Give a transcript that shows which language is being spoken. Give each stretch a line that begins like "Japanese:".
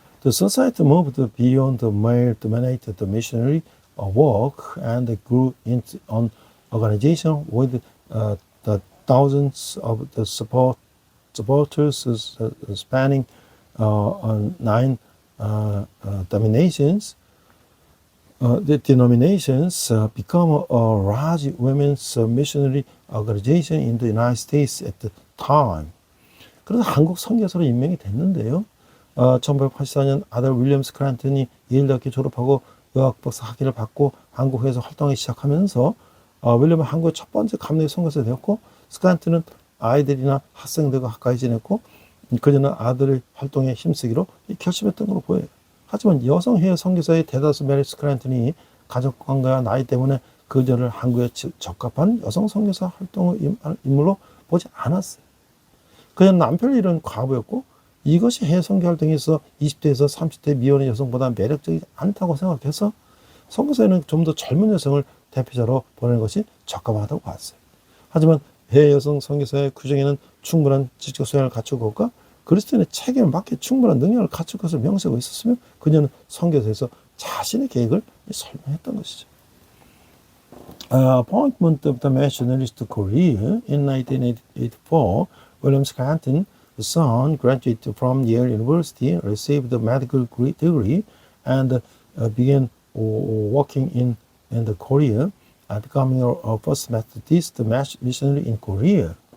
English: The society moved beyond the male-dominated missionary work and grew into an organization with the thousands of the supporters spanning 9 denominations. The denominations become a large women's missionary organization in the United States at the time.
Korean: 그래서 한국 선교사로 임명이 됐는데요. 1984년 아들 윌리엄 스크랜턴이 예일대학교 졸업하고 의학박사 학위를 받고 한국에서 활동하기 시작하면서 윌리엄은 한국의 첫 번째 감리교 선교사가 되었고 스크랜턴은 아이들이나 학생들과 가까이 지냈고 그녀는 아들의 활동에 힘쓰기로 결심했던 걸로 보여요. 하지만 여성 해외 선교사의 대다수 메리 스크랜턴이 가족관계와 나이 때문에 그녀를 한국에 적합한 여성 선교사 활동의 인물로 보지 않았어요. 그녀는 남편을 잃은 과부였고 이것이 해외 선교 활동에서 20대에서 30대 미혼의 여성보다 매력적이지 않다고 생각해서 선교사에는 좀 더 젊은 여성을 대표자로 보내는 것이 적합하다고 봤어요. 하지만 해외 여성 선교사의 규정에는 충분한 지적 소양을 갖추고 그리스도인의 책임을 맡게 충분한 능력을 갖출 것을 명세하고 있었으며 그녀는 선교사에서 자신의 계획을 설명했던 것이죠.
English: Appointment of the missionaries to Korea in 1984, William Scranton, the son, graduated from Yale University, received a medical degree, and began working in the Korea, becoming a first Methodist missionary in Korea.